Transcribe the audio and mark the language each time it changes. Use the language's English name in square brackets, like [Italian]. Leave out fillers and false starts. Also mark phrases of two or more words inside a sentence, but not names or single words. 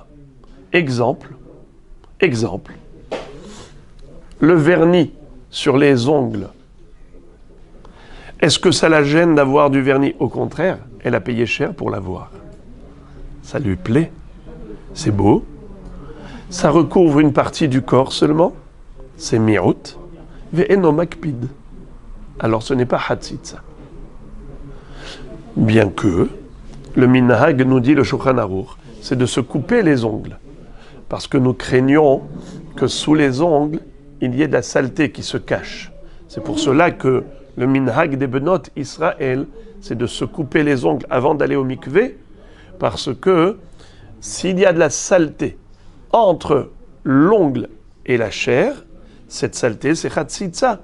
[French] Exemple, le vernis sur les ongles. Est-ce que ça la gêne d'avoir du vernis? Au contraire, elle a payé cher pour l'avoir. Ça lui plaît. C'est beau. Ça recouvre une partie du corps seulement. C'est [Hebrew] מיעוט ואינו מקפיד. [French] Alors ce n'est pas hatzitza. Bien que le minhag nous dit, le Shulchan Aruch, c'est de se couper les ongles. Parce que nous craignons que sous les ongles, il y ait de la saleté qui se cache. C'est pour cela que le minhag des [Hebrew] בנות ישראל, [French] c'est de se couper les ongles avant d'aller au mikvé, parce que s'il y a de la saleté entre l'ongle et la chair, cette saleté, c'est hatzitza.